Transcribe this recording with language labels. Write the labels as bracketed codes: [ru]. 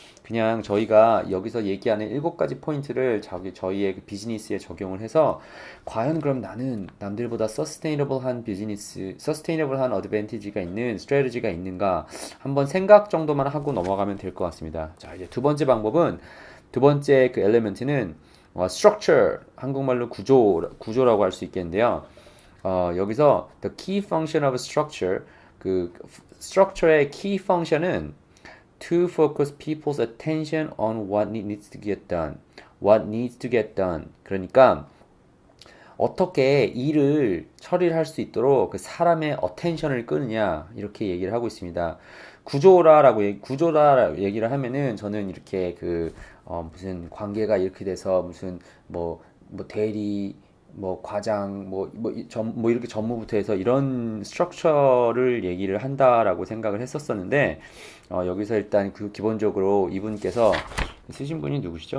[ko] 그냥 저희가 여기서 얘기하는 7가지 포인트를 저희의 그 비즈니스에 적용을 해서 과연 그럼 나는 남들보다 서스테이너블한 비즈니스, 서스테이너블한 어드밴티지가 있는 스트래티지가 있는가 한번 생각 정도만 하고 넘어가면 될 것 같습니다. 자, 이제 두 번째 방법은 두 번째 그 엘리멘트는 structure, 한국말로 구조라고 할 수 있겠는데요. 여기서 [en] the key function of structure, 그 structure의 key function은 to focus people's attention on what needs to get done. What needs to get done. [ko] 그러니까 어떻게 일을 처리를 할 수 있도록 그 사람의 어텐션을 끄느냐 이렇게 얘기를 하고 있습니다. 구조라 얘기를 하면은 저는 이렇게 무슨 관계가 이렇게 돼서 무슨 뭐 대리 뭐 과장 뭐 이렇게 전무부터 해서 이런 스트럭처를 얘기를 한다라고 생각을 했었었는데 여기서 일단 그 기본적으로 이분께서 쓰신 분이 누구시죠?